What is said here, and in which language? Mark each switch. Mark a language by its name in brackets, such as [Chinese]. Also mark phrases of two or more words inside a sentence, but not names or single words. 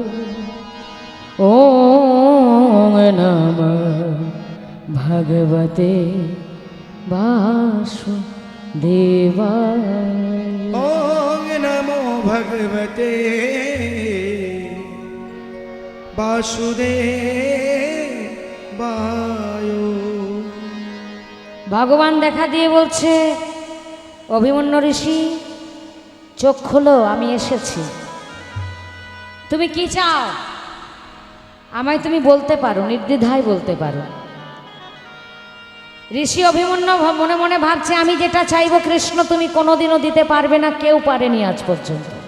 [Sanskrit] ওম নমঃ ভগবতে বাসুদেবায়। ওম নমো ভগবতে বাসুদেবায়। [Bangla] ভগবান দেখা দিয়ে বলছে, অভিমন্যু ঋষি চোখ খোলো, আমি এসেছি। তুমি কি চাও আমায় তুমি বলতে পারো, নির্দ্বিধায় বলতে পারো। ঋষি অভিমন্যু মনে মনে ভাবছে, আমি যেটা চাইবো কৃষ্ণ তুমি কোনোদিনও দিতে পারবে না, কেউ পারেনি আজ পর্যন্ত।